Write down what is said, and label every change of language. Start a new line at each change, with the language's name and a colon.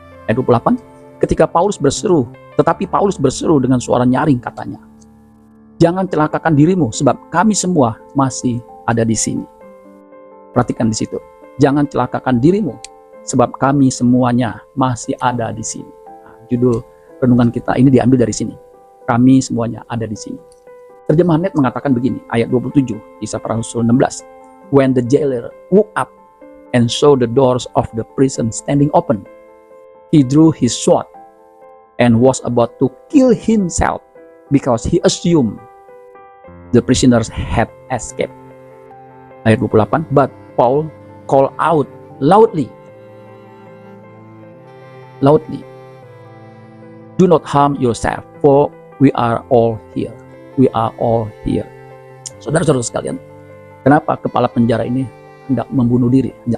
Indonesian: Ayat 28, ketika Paulus berseru, tetapi Paulus berseru dengan suara nyaring katanya, jangan celakakan dirimu sebab kami semua masih ada di sini. Perhatikan di situ, jangan celakakan dirimu sebab kami semuanya masih ada di sini. Nah, judul renungan kita ini diambil dari sini, kami semuanya ada di sini. Terjemahan Net mengatakan begini, ayat 27, Kisah Para Rasul 16.
English: When the jailer woke up and saw the doors of the prison standing open, he drew his sword and was about to kill himself because he assumed the prisoners had escaped.
Indonesian: Ayat 28,
English: but Paul called out loudly, do not harm yourself, for we are all here. We are all here.
Indonesian: Saudara-saudara sekalian, kenapa kepala penjara ini hendak bunuh diri?